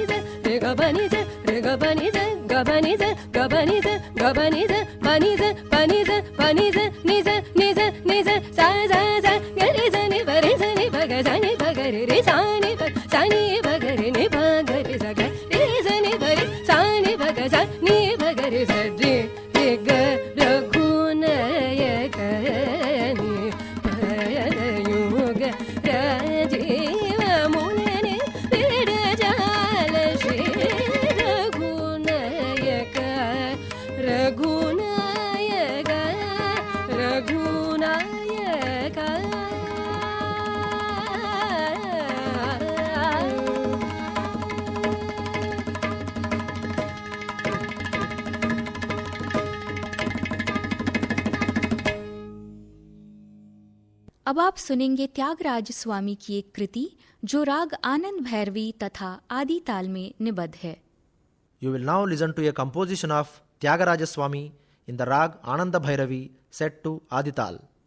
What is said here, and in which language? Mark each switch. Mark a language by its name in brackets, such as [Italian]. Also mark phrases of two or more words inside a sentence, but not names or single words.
[Telugu] ಸ ರಿ ಗ ಪ ನಿ ಸ ರಿ ಗ ಪ ನಿ ಸ ಗ ಪ ನಿ ಸ ಗ ಪ ನಿ ಸ ಗ ಪ ನಿ ಸ ಪ ನಿ ಸ ಪ ನಿ ಸ ಪ ನಿ ಸ ನಿ ಸ ನಿ ಸ ನಿ ಸ ಸ ಸ ಸ ಗ ರಿ ಸ ನಿ ಪ ರಿ ಸ ನಿ ಪ ಗ ಸ ನಿ ಪ ಗ ರಿ ರಿ ಸ ನಿ ಪ ಸ ನಿ ಪ ಗ ರಿ ನಿ ಪ ಗ ರಿ ಸ ಗ ರಿ ಸ ನಿ ಪ ರಿ ಸ ನಿ ಪ ಗ ಸ ನಿ ಪ ಗ ರಿ ಸ ರಿ ರಿ ಗ రఘు నాయక ని పయద యుగ రాజీవ ముని విడ జాల శ్రీ రఘు నాయక రఘు నాయక రఘు నాయక [Hindi] अब आप सुनेंगे त्यागराज स्वामी की एक कृति जो राग आनंद भैरवी तथा आदि ताल में निबद्ध है. [English] You will now listen to a composition of Tyagaraja Swami in the rag Ananda Bhairavi set to Adital.